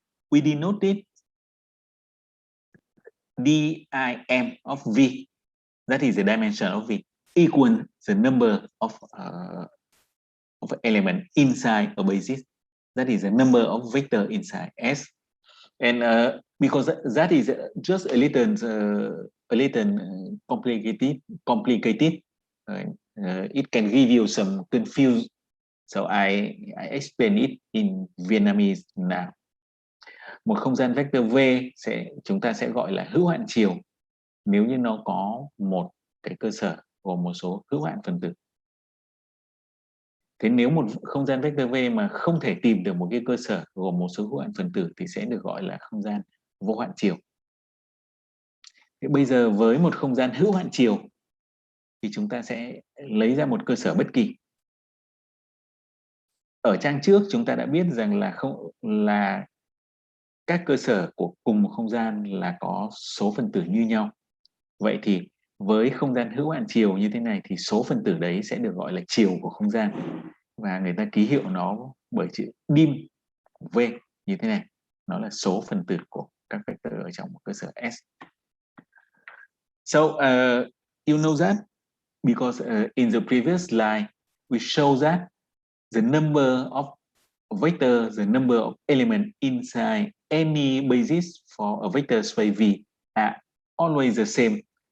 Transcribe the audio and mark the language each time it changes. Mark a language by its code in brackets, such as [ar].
[en] We denote it DIM of V, that is the dimension of V, equal the number of element inside a basis, that is the number of vector inside S. And because that is just a little complicated, it can give you some confusion. So I explain it in Vietnamese now. [vi] Một không gian vector V chúng ta sẽ gọi là hữu hạn chiều nếu như nó có một cái cơ sở gồm một số hữu hạn phần tử. Thế nếu một không gian vector V mà không thể tìm được một cái cơ sở gồm một số hữu hạn phần tử thì sẽ được gọi là không gian vô hạn chiều. Thế bây giờ với một không gian hữu hạn chiều thì chúng ta sẽ lấy ra một cơ sở bất kỳ. Ở trang trước chúng ta đã biết rằng là các cơ sở của cùng một không gian là có số phần tử như nhau. Vậy thì với không gian hữu hạn chiều như thế này thì số phần tử đấy sẽ được gọi là chiều của không gian. Và người ta ký hiệu nó bởi chữ dim V như thế này. Nó là số phần tử của các vector ở trong một cơ sở S. [en] So you know that because in the previous slide we show that the number of vector, the number of elements inside any basis for a vector space V are always the same.